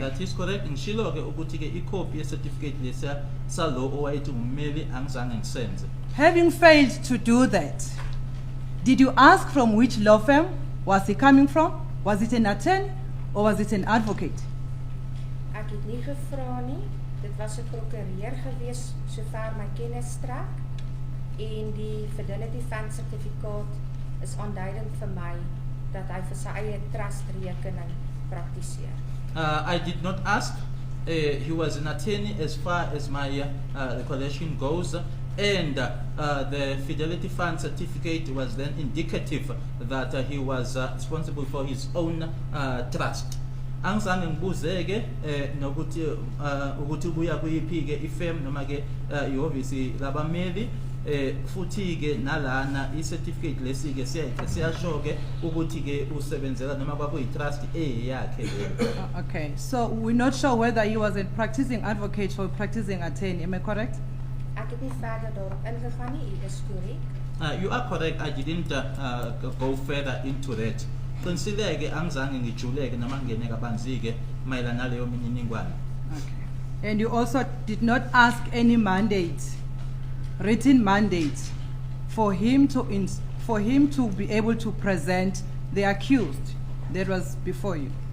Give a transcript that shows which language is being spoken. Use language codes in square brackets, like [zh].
[en] That is correct. [zu] Ngishilo ke ukuthi ke icopy ye certificate lesa salo owayethi ngumeli angizange ngisenze. [en] Having failed to do that, did you ask from which law firm was he coming from? Was it an attorney or was it an advocate? [af] Ek het nie gevra nie. Dit was 'n prokureur gewees sover my kennis strek en die fidelity fund sertifikaat is aanduidend vir my dat hy vir sy eie trust rekening praktiseer. [en] I did not ask. He was an attorney as far as my recollection goes. And the Fidelity Fund certificate was then indicative that he was responsible for his own trust. [zu] Angizange ngibuzeke nokuthi ukuthi ubuya kuyiphi ke ifirm noma ke ihhovisi labameli futhi ke nalana i-certificate lesi ke siyasho ke ukuthi ke usebenzela noma kwakuyi-trust eyakhe le. [en] Okay, so we're not sure whether he was a practicing advocate or practicing attorney. Am I correct? [af] Ek het nie verder daarop ingegaan nie. U is korrek. [en] You are correct. I didn't go further into that. [zu] Qinisile angizange ngijuleke noma ngene kabanzi ke mayelana leyo mininingwane. [en] Okay. And you also did not ask any mandate, written mandate, for him to be able to present the accused that was before you.